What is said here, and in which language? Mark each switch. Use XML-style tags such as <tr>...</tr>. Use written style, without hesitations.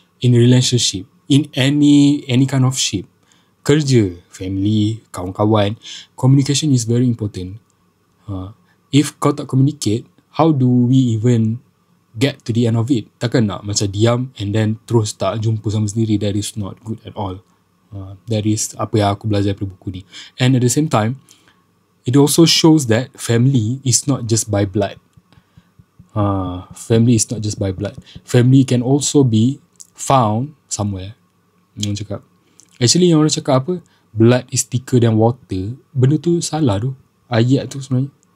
<en>In a relationship, in any kind of ship,</en> <ms>kerja,</ms> <en>family,</en> <ms>kawan-kawan,</ms> <en>communication is very important. If</en> <ms>kau tak</ms> <en>communicate, how do we even get to the end of it?</en> <ms>Takkan nak macam diam and then terus tak jumpa sama sendiri.</ms> <en>That is not good at all. That is</en> <ms>apa yang aku belajar dari buku ni.</ms> <en>And at the same time, it also shows that family is not just by blood. Family is not just by blood. Family can also be found somewhere.</en> <ms>Orang cakap,</ms> <en>actually</en> <ms>yang orang cakap apa,</ms> <en>blood is thicker than water,</en> <ms>benda tu salah tu. Ayat tu sebenarnya.</ms>